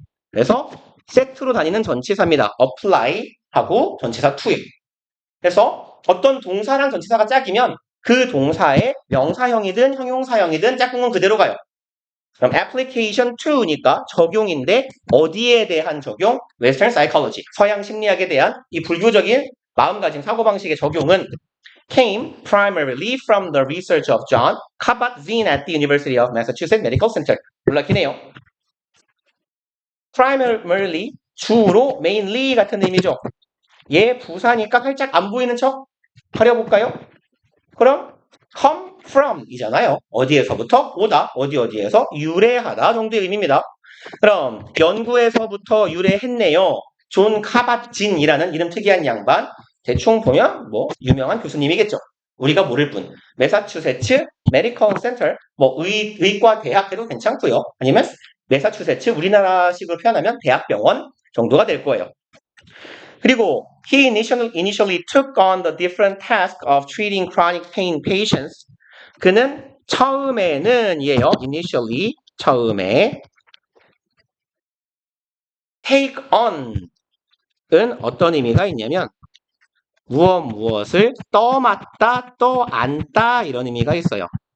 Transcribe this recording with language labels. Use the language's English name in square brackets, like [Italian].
[Korean] 그래서 세트로 다니는 전치사입니다. apply 하고 전치사 to에. 그래서 어떤 동사랑 전치사가 짝이면 그 동사의 명사형이든 형용사형이든 짝꿍은 그대로 가요. 그럼 application to니까 적용인데 어디에 대한 적용? [English] Western psychology, [Korean] 서양 심리학에 대한 이 불교적인 마음가짐 사고방식의 적용은 [English] came primarily from the research of John Kabat-Zinn at the University of Massachusetts Medical Center. [Korean] 놀랍긴 해요. primarily, 주로, mainly 같은 의미죠. 얘 부사니까 살짝 안 보이는 척 가려볼까요? 그럼 come from 이잖아요. 어디에서부터 오다, 어디에서 유래하다 정도의 의미입니다. 그럼 연구에서부터 유래했네요. 존 카바진이라는 이름 특이한 양반. 대충 보면 뭐 유명한 교수님이겠죠. 우리가 모를 뿐. 매사추세츠 메디컬 센터 뭐 의과 대학 해도 괜찮고요. 아니면 매사추세츠 우리나라식으로 표현하면 대학병원 정도가 될 거예요. 그리고 [English] he initially took on the different task of treating chronic pain patients. [Korean] 그는 처음에는 이에요. initially 처음에 take on은 어떤 의미가 있냐면 무엇을 떠맡다, 떠안다 이런 의미가 있어요.